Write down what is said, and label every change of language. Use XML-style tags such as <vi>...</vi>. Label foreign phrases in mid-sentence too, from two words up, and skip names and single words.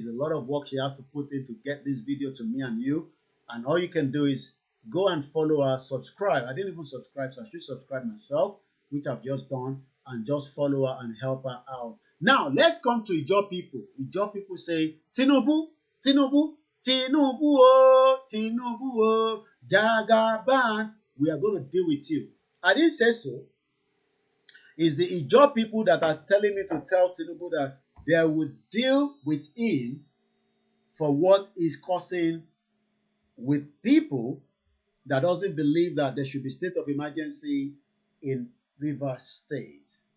<en>There's a lot of work she has to put in to get this video to me and you. And all you can do is go and follow her, subscribe. I didn't even subscribe, so I should subscribe myself, which I've just done, and just follow her and help her out. Now, let's come to Ijaw people. Ijaw people say, Tinubu, Tinubu, Tinubu, oh, Tinubu, oh, Jagaban, we are going to deal with you. I didn't say so. It's the Ijaw people that are telling me to tell Tinubu that they will deal with him for what is causing with people that doesn't believe that there should be state of emergency in Rivers State.</en>